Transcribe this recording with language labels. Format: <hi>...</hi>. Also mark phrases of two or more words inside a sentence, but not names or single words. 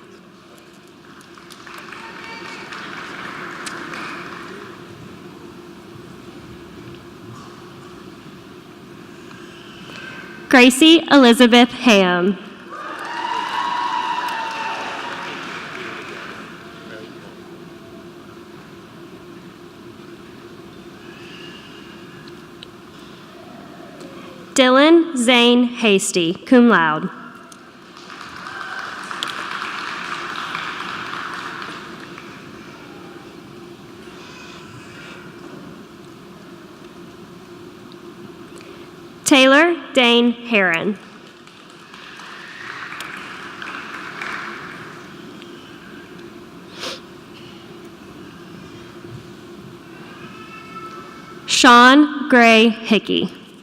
<en>Gracie Elizabeth Ham. Dylan Zane Hasty,</en> <la>cum laude.</la> <en>Taylor Dane Heron. Sean Gray Hickey.</en>